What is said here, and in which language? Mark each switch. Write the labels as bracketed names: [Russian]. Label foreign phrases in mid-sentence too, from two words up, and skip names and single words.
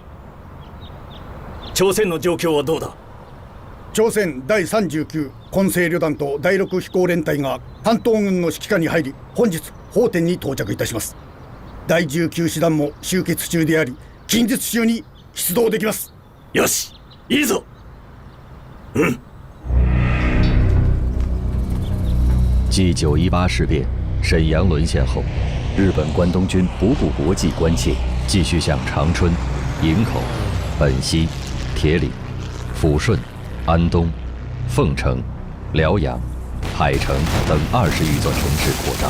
[Japanese] 朝鮮の状況はどうだ？朝鮮第39混成旅団と第6飛行連隊が関東軍の指揮下に入り、本日奉天に到着いたします。第19師団も集結中であり、近日中に出動できます。よし、いいぞ。 [Chinese] 继918事变，沈阳沦陷后，日本关东军不顾国际关切，继续向长春、营口、本溪、铁岭、抚顺、安东、凤城、辽阳、海城等20余座城市扩张。